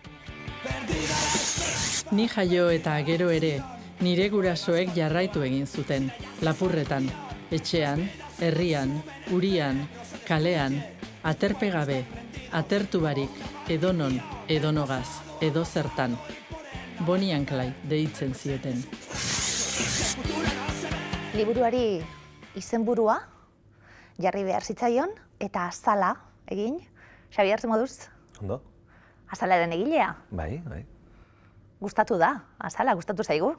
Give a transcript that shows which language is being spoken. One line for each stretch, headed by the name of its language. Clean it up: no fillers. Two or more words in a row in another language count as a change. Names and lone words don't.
Basque: Ni jaio eta gero ere, nire gurasoek jarraitu egin zuten, lapurretan, etxean, herrian, urian, kalean, aterpegabe, atertu barik, edonon, edonogaz, edozertan. Bonnie and Clyde deitzen zioten. Liburuari izenburua jarri behar zitzaion eta azala egin. Xabier, ze moduz? Ondo. Azalaren egilea? Bai. Gustatu da, azala, gustatu zaigu?